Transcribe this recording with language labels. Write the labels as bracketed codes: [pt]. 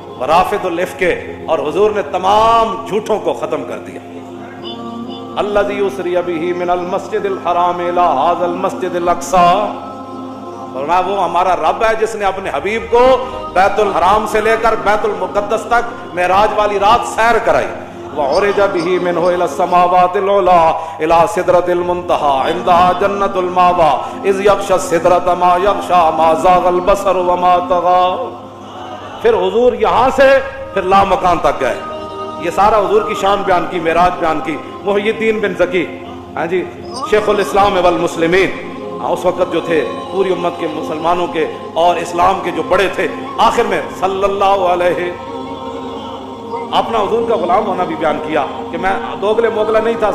[ar] ورافض الافک، [ur] اور حضور نے تمام جھوٹوں کو ختم کر دیا. [ar] الذی اسری بہ من المسجد الحرام الی ھذا المسجد الاقصی، [ur] فرمایا وہ ہمارا رب ہے جس نے اپنے حبیب کو بیت الحرام سے لے کر بیت المقدس تک معراج والی رات سیر کرائی. [ar] وعرج به منه الى السماوات العلى الى سدرة المنتهى عندها جنة المأوى اذ يغشى السدرة ما يغشى ما زاغ البصر وما طغى. [ur] پھر حضور یہاں سے پھر لامکان تک گئے. یہ سارا حضور کی شان بیان کی، معراج بیان کی. محی الدین بن زکی، ہاں جی، شیخ الاسلام والمسلمین، اس وقت جو تھے پوری امت کے مسلمانوں کے اور اسلام کے جو بڑے تھے، آخر میں صلی اللہ علیہ، اپنا حضور کا غلام ہونا بھی بیان کیا کہ میں دوگلے موگلا نہیں تھا.